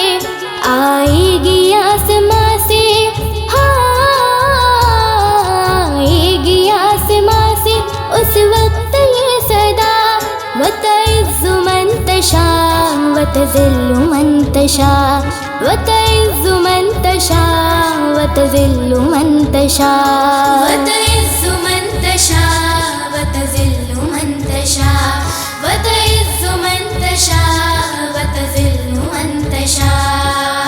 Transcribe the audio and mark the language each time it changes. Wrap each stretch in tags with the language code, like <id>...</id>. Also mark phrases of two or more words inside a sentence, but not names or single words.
<hi>आएगी आसमां से, हाँ आएगी आसमां से उस वक्त ये सदा।</hi> <ar>وتعز من تشاء وتذل من تشاء وتعز من تشاء وتذل من تشاء. وتعز من تشاء وتذل من تشاء وتعز من تشاء وتذل من تشاء.</ar>